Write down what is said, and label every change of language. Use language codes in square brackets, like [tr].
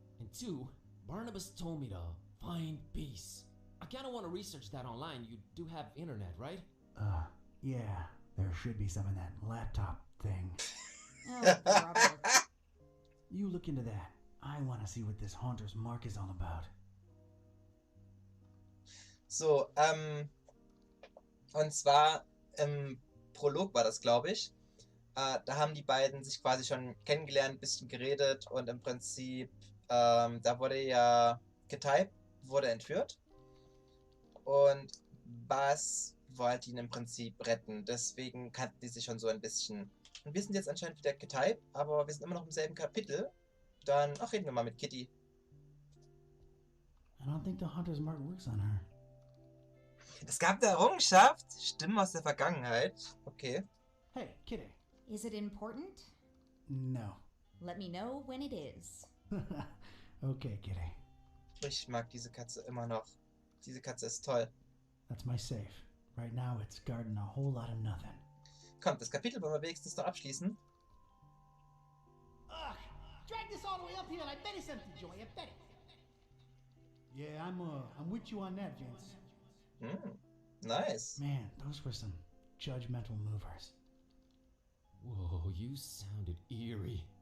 [en] And two, Barnabas told me to find peace. I kinda want to research that online. You do have internet, right? Yeah, there should be some in that laptop thing. Oh, brother. You look into that. I want to see what this Haunter's Mark is all about. [de] So, und zwar im Prolog war das, glaube ich. Da haben die beiden sich quasi schon kennengelernt, ein bisschen geredet und im Prinzip, da wurde ja getypt, wurde entführt und Bas wollte ihn im Prinzip retten. Deswegen kannten die sich schon so ein bisschen. Und wir sind jetzt anscheinend wieder getypt, aber wir sind immer noch im selben Kapitel. Dann, reden wir mal mit Kitty. [en] I don't think the Haunter's Mark works on her. [de] Es gab eine Errungenschaft. Stimmen aus der Vergangenheit. [en] Okay. Hey, Kitty. Is it important? No. Let me know when it is. Okay, Kitty. [de] Ich mag diese Katze immer noch. Diese Katze ist toll. [en] That's my safe. Right now it's guarding a whole lot of nothing. [de] Kommt, das Kapitel wollen wir wenigstens noch abschließen. Ugh! [en] Drag this all the way up here and I bet it's empty, Joey. I bet it. Yeah, I'm with you on that, Vince. Nice. Man, those were some judgmental movers. Whoa, you sounded eerie.